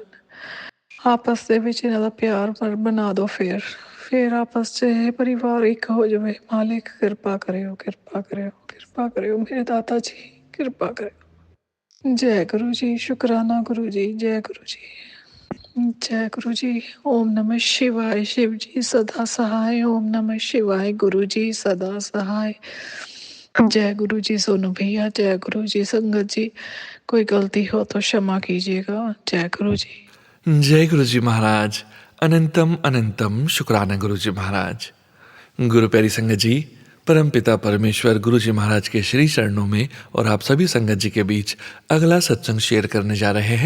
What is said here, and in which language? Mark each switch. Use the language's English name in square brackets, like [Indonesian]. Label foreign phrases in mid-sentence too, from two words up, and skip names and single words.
[Punjabi] ਆਪਸ ਦੇ ਵਿੱਚ ਇਹਨਾਂ ਦਾ ਪਿਆਰ ਬਣਾ ਦਿਓ। ਫਿਰ ਆਪਸ 'ਚ ਇਹ ਪਰਿਵਾਰ ਇੱਕ ਹੋ ਜਾਵੇ। ਮਾਲਿਕ ਕਿਰਪਾ ਕਰਿਓ, ਕਿਰਪਾ ਕਰਿਓ, ਕਿਰਪਾ ਕਰਿਓ ਮੇਰੇ ਦਾਤਾ ਜੀ, ਕਿਰਪਾ ਕਰਿਓ। ਜੈ ਗੁਰੂ ਜੀ, ਸ਼ੁਕਰਾਨਾ ਗੁਰੂ ਜੀ, ਜੈ ਗੁਰੂ ਜੀ, जय गुरु जी। [Hindi] ओम नमः शिवाय। शिव जी सदा सहाय। ओम नमः शिवाय। गुरु जी सदा सहाय। जय गुरु जी सोनू भैया, जय गुरु जी संगत जी। कोई गलती हो तो क्षमा कीजिएगा। जय गुरु जी। जय गुरु जी महाराज। अनंतम अनंतम शुक्राना गुरु जी महाराज। गुरु प्यारी संगत जी, परमपिता परमेश्वर गुरु जी महाराज के श्री चरणों में और आप सभी संगत जी के बीच अगला सत्संग शेयर करने जा रहे हैं।